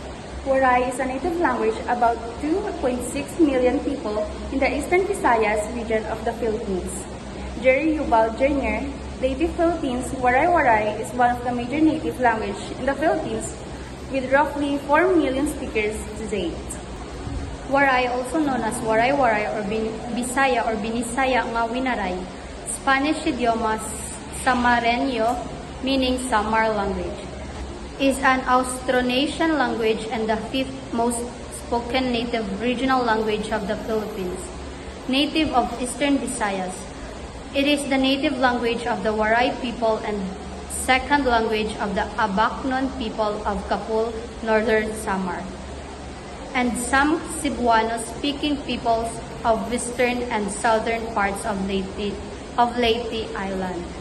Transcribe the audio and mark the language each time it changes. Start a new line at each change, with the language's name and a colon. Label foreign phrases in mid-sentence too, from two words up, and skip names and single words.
English: Waray is a native language about 2.6 million people in the Eastern Visayas region of the Philippines. Jerry Yubal Jr., Leyte Philippines, Waray-Waray is one of the major native language in the Philippines with roughly 4 million speakers to date. Waray, also known as Waray-Waray or Bisaya or Binisaya nga Winaray, Spanish
Spanish: idioma Samareño,
English: meaning Samar language, is an Austronesian language and the fifth most spoken native regional language of the Philippines. Native of Eastern Visayas, it is the native language of the Waray people and second language of the Abaknon people of Kapul, Northern Samar, and some Cebuano-speaking peoples of western and southern parts of Leyte Island.